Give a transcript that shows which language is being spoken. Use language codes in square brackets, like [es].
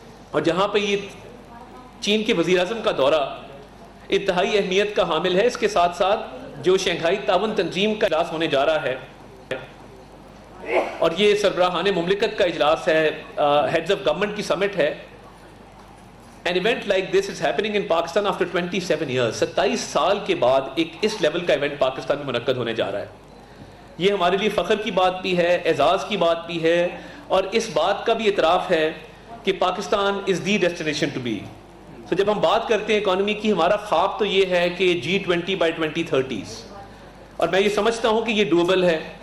[ur] اور جہاں پہ یہ چین کے وزیر اعظم کا دورہ انتہائی اہمیت کا حامل ہے، اس کے ساتھ ساتھ جو شنگھائی تعاون تنظیم کا اجلاس ہونے جا رہا ہے، اور یہ سربراہان مملکت کا اجلاس ہے، ہیڈز آف گورنمنٹ کی سمٹ ہے. [en] An event like this is happening in Pakistan after 27 years. [ur] 27 سال کے بعد ایک اس لیول کا ایونٹ پاکستان میں منعقد ہونے جا رہا ہے. یہ ہمارے لیے فخر کی بات بھی ہے، اعزاز کی بات بھی ہے، اور اس بات کا بھی اعتراف ہے کہ پاکستان [en] Is the destination to be. [ur] تو جب ہم بات کرتے ہیں اکانومی کی، ہمارا خواب تو یہ ہے کہ [en] G20 by 2030s، [ur] اور میں یہ سمجھتا ہوں کہ یہ ڈویبل ہے.